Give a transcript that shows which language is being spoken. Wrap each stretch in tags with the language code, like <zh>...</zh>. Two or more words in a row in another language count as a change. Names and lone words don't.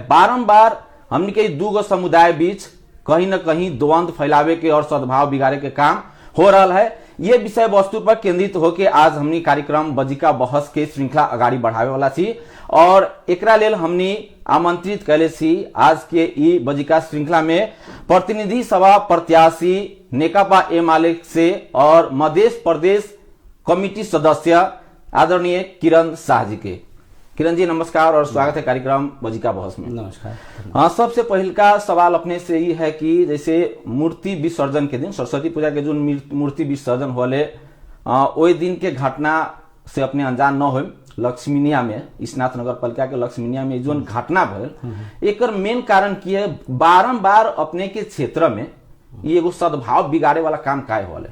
<bjj>बारंबार हमनी के दूगो समुदाय बीच कहीं न कहीं द्वंद्व फैलावे के और सद्भाव बिगाड़े के</bjj> <hi>काम हो रहा है।</hi> <bjj>ये विषय वस्तु पर केंद्रित होके आज हमनी कार्यक्रम बजिका बहस के श्रृंखला आगाड़ी बढ़ावे वाला छी और एकरा लेल हमनी आमंत्रित कैले छी आज के ई बजिका श्रृंखला में प्रतिनिधि सभा प्रत्याशी नेकपा एमाले से और मध्य प्रदेश कमिटी सदस्य आदरणीय किरण शाह जी के।</bjj> <hi>किरण जी नमस्कार और स्वागत है कार्यक्रम बजिका बहस में। नमस्कार।</hi> <bjj>हाँ, सबसे पहले का सवाल अपने से ये है कि जैसे मूर्ति विसर्जन के दिन, सरस्वती पूजा के जो मूर्ति विसर्जन होले ओई दिन के घटना से अपने अनजान न हो, लक्ष्मीनिया में स्नात नगर पालिका के लक्ष्मीनिया में जो घटना भल एक मेन कारण की है, बारंबार अपने के क्षेत्र में ये एगो सद्भाव बिगाड़े वाला काम काय होले।</bjj>